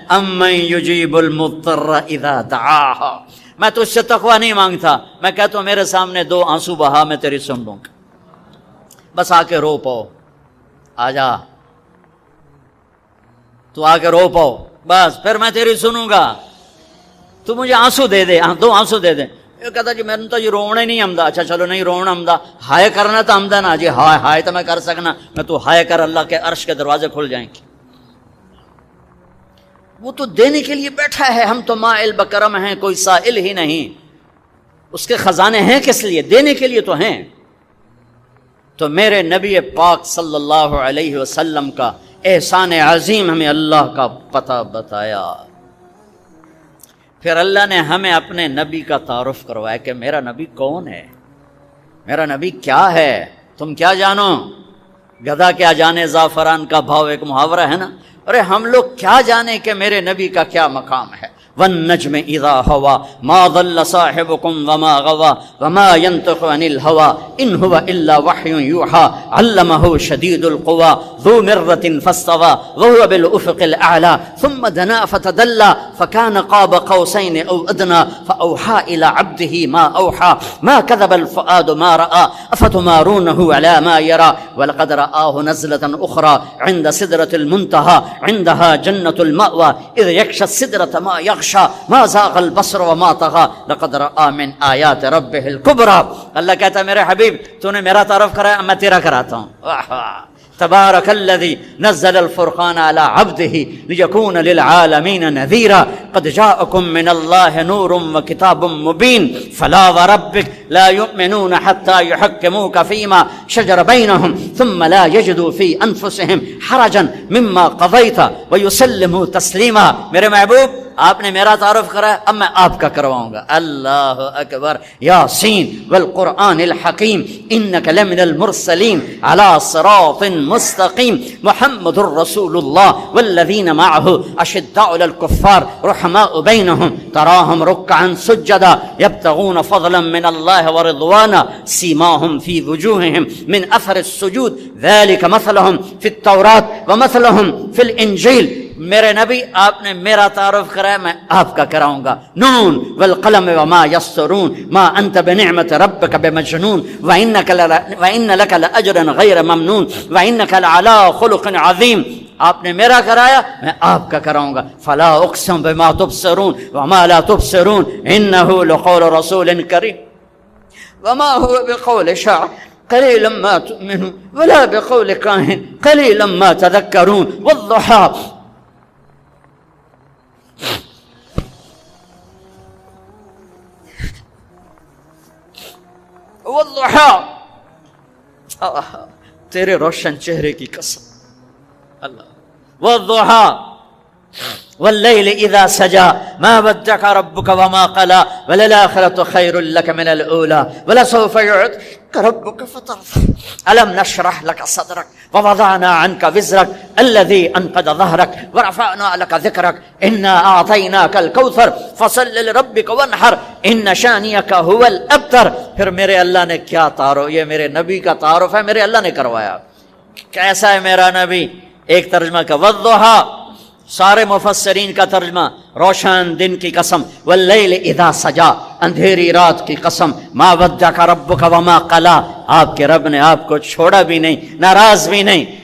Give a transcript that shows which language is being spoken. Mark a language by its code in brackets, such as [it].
[ar] امن یجیب المضطر اذا دعاہ. [ur] میں تو اس سے تقوی نہیں مانگتا, میں کہتا ہوں میرے سامنے 2 آنسو بہا, میں تیری سن لوں گا. بس آ کے رو پاؤ, آ جا, تو آ کے رو پاؤ, بس پھر میں تیری سنوں گا. تو مجھے آنسو دے دے, 2 آنسو دے دے. یہ کہتا جی میں نے تو یہ رونا ہی نہیں آمدا. اچھا چلو نہیں رونا آمدا, ہائے کرنا تو آمدا نا جی. ہائے ہائے تو میں کر سکنا, میں تو ہائے کر, اللہ کے عرش کے دروازے کھل جائیں گے. وہ تو دینے کے لیے بیٹھا ہے, ہم تو مائل بکرم ہیں, کوئی سائل ہی نہیں. اس کے خزانے ہیں کس لیے؟ دینے کے لیے تو ہیں. تو میرے نبی پاک صلی اللہ علیہ وسلم کا احسان عظیم ہمیں اللہ کا پتہ بتایا. پھر اللہ نے ہمیں اپنے نبی کا تعارف کروایا کہ میرا نبی کون ہے, میرا نبی کیا ہے. تم کیا جانو, گدھا کیا جانے زعفران کا بھاؤ, ایک محاورہ ہے نا. ارے ہم لوگ کیا جانے کہ میرے نبی کا کیا مقام ہے. [ar] والنجم اذا ہوا ما ضل صاحبكم وما غوا وما ينطق عن الهوى ان هو الا وحي يوحى علمه شديد القوى ذو مرة فاستوى وهو بالافق الاعلى ثم دنا فتدلى فكان قاب قوسين او ادنى فاوحى الى عبده ما اوحى ما كذب الفؤاد ما راى افتمارونه على ما يرى ولقد رآه نزلة اخرى عند سدرة المنتهى عندها جنة المأوى اذ يغشى السدرة ما يغشى ما زاغ البصر وما طغى لقد رأى من آیات ربه الكبرى. [ur] اللہ کہتا ہے میرے حبیب تو نے میرا تعارف کرایا, میں تیرا کراتا ہوں. [ar] تبارك الذي نزل الفرقان على عبده ليكون للعالمين نذيرا قد جاءكم من الله نور وكتاب مبين فلا وربك لا يؤمنون حتى يحكموك فيما شجر بينهم ثم لا يجدوا في أنفسهم حرجا مما قضيت ويسلموا تسليما. [ur] میرے محبوب آپ نے میرا تعارف کرا، اب میں آپ کا کرواؤں گا. [ar] اللہ اکبر. یاسین والقرآن الحکیم انک لمن المرسلین علی صراط مستقیم محمد الرسول اللہ والذین معه اشداء علی الکفار رحماء بینهم تراهم رکعا سجدا یبتغون فضلا من اللہ ورضوانا سیماهم فی وجوههم من اثر السجود ذلك مثلهم فی التوراۃ ومثلهم فی الانجیل. [ur] میرے نبی آپ نے میرا تعارف کرایا، میں آپ کا کراؤں گا. [ar] نون والقلم وما یسطرون ما انت بنعمت ربک بمجنون وان لک لاجرا غیر ممنون وانک لعلی خلق عظیم. [ur] آپ نے میرا کرایا، میں آپ کا کراؤں گا. [ar] فلا اقسم بما تبصرون وما لا تبصرون انه لقول رسول کریم وما هو بقول شاعر قليلا ما تؤمنون ولا بقول كاهن قليلا ما تذكرون والضحى والضحى [ur] تیرے روشن چہرے کی قسم. [ar] اللہ. والضحى واللیل اذا سجا ما ودعك ربك وما قلى وللآخرة خير لك من الأولى ولسوف يعطيك ربك فترضى ألم نشرح لك صدرك ووضعنا عنك وزرك الذي أنقض ظهرك ورفعنا لك ذكرك إنا أعطيناك الكوثر فصل لربك وانحر إن شانئك هو الأبتر. [ur] پھر میرے اللہ نے کیا تعارف، یہ میرے نبی کا تعارف ہے، میرے اللہ نے کروایا. کیسا ہے میرا نبی؟ ایک ترجمہ کا والضحى، سارے مفسرین کا ترجمہ روشن دن کی قسم، [ar] واللیل اذا سجا [ur] اندھیری رات کی قسم، [ar] ما ودعک ربک وما قلی، [ur] آپ کے رب نے آپ کو چھوڑا بھی نہیں، ناراض بھی نہیں.